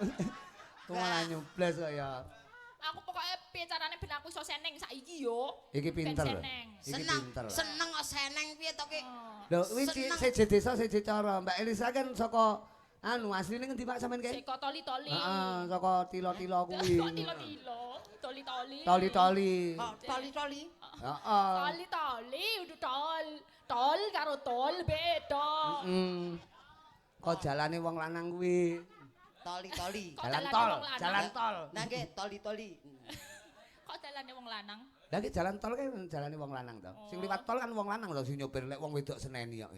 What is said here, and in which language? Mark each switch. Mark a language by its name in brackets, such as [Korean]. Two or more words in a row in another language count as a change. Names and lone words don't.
[Javanese] Ku malah nyubles kok ya. Aku pokoknya piye carane ben aku iso seneng saiki yo. Iki pinter. Iki Seneng. pinter. Seneng kok seneng piye to ki? Lho, kuwi seje desa seje cara. Mbak Elisa kan saka asline ngendi Pak sampean kae? Seko toli-toli. Heeh, saka tilo-tilo kuwi. Tilo-tilo. Toli-toli. Toli-toli. Toli-toli. Heeh. Toli-toli udah tol. Tol karo tol beda. Kok jalane wong lanang kuwi. Toli-toli. Jalan tol. Nah nggih toli-toli. Kok dalane wong lanang? Lah iki jalan tol kan jalane wong lanang to. Sing liwat tol kan wong lanang to sing nyopir lek wong wedok seneni kok.